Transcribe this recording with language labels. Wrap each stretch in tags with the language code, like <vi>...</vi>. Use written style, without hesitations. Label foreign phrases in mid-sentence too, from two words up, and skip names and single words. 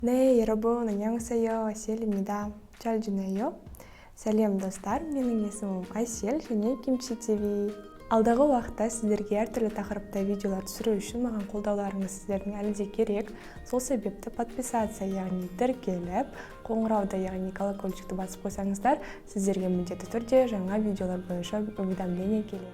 <ko>네, 여러분 안녕하세요. 아시엘입니다. 잘 지내요?</ko> <kk>сәлем достар, менің есімім Айсел және Kimchi TV. Алдағы уақытта сіздерге әртүрлі тақырыпта видеолар түсіру үшін маған қолдауларыңыз сіздердің әлі де керек. Сол себепті подписация, яғни тіркеліп, қоңырауды, яғни колокольчикті басып қойсаңыздар, сіздерге міндетті түрде жаңа видеолар бойынша уведомление келеді.</kk>